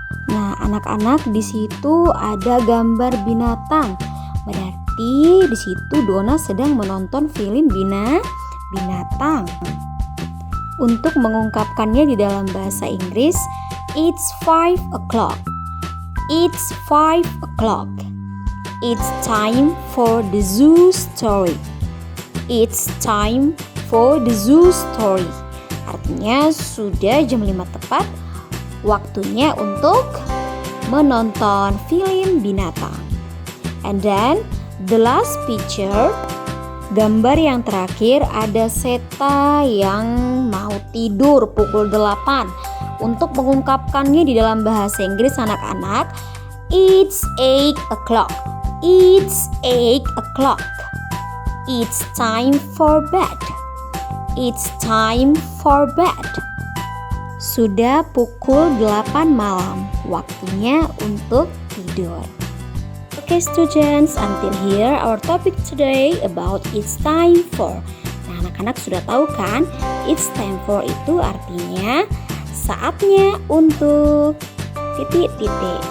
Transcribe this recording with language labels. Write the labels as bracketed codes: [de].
[id] Nah, anak-anak, di situ ada gambar binatang. Berarti di situ Donna sedang menonton film binatang. Untuk mengungkapkannya di dalam bahasa Inggris, [en] it's 5 o'clock. It's 5 o'clock. It's time for the zoo story. It's time for the zoo story. [id] Artinya sudah jam 5 tepat, waktunya untuk menonton film binatang. [en] And then the last picture, [id] gambar yang terakhir ada Seta yang mau tidur pukul 8. Untuk mengungkapkannya di dalam bahasa Inggris, anak-anak, [en] it's 8 o'clock. It's 8 o'clock. It's time for bed. It's time for bed. [id] Sudah pukul 8 malam, waktunya untuk tidur. [en] Okay, students, until here our topic today about it's time for. [id] Nah, anak-anak sudah tahu kan? [en] It's time for [id] itu artinya saatnya untuk titik-titik.